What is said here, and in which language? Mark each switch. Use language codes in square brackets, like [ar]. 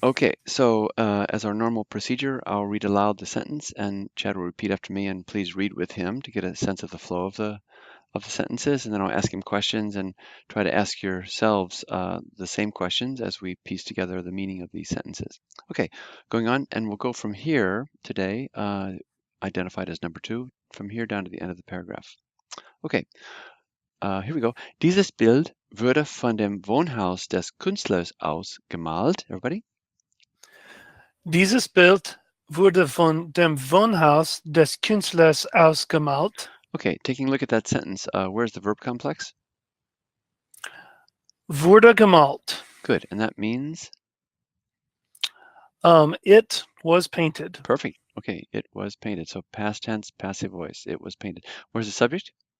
[en] Okay, so as our normal procedure, I'll read aloud the sentence and Chad will repeat after me, and please read with him to get a sense of the flow of the sentences, and then I'll ask him questions and try to ask yourselves the same questions as we piece together the meaning of these sentences. Okay, going on, and we'll go from here today, identified as number 2, from here down to the end of the paragraph. Okay, here we go. [de] Dieses Bild wurde von dem Wohnhaus des Künstlers aus gemalt. [en] Everybody? [de] Dieses Bild wurde von dem Wohnhaus des Künstlers ausgemalt. [en] Okay, taking a look at that sentence, where's the verb complex? [de] Wurde gemalt. [en] Good, and that means? It was painted. Perfect. Okay, it was painted. So past tense, passive voice. It was painted. Where's the subject?